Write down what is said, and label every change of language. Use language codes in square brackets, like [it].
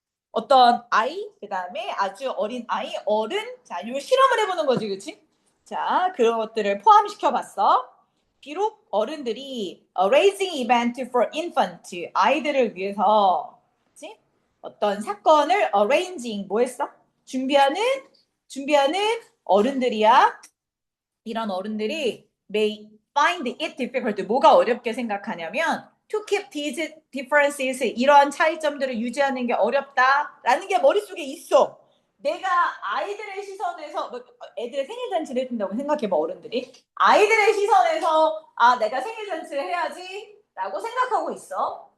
[ko] 어떤 아이, 그 다음에 아주 어린 아이, 어른, 자, 요 실험을 해보는 거지, 그치? 자, 그런 것들을 포함시켜 봤어. 비록 어른들이 [en] raising event for infant, [ko] 아이들을 위해서, 그치? 어떤 사건을 arranging, 뭐 했어? 준비하는 어른들이야. 이런 어른들이 [en] may find it difficult. [ko] 뭐가 어렵게 생각하냐면 [en] to keep these differences [ko] 이러한 차이점들을 유지하는 게 어렵다라는 게 머릿속에 있어. 내가 아이들의 시선에서 애들의 생일 잔치를 해준다고 생각해봐 어른들이 아이들의 시선에서 내가 생일 잔치를 해야지 라고 생각하고 있어.